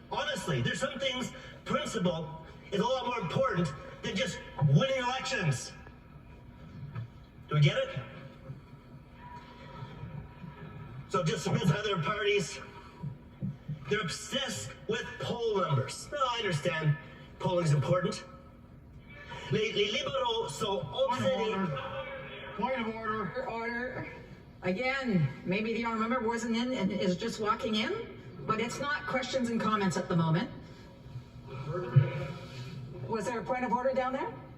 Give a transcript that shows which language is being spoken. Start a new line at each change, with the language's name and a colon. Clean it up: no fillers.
English: Honestly, there's some things, principle is a lot more important than just winning elections. Do we get it? So just as other parties, they're obsessed with poll numbers. No, I understand polling's important.
French: Les libéraux sont obsédés.
English: Point of order. Order. Again, maybe the honourable member wasn't in and is just walking in, but it's not questions and comments at the moment. Was there a point of order down there?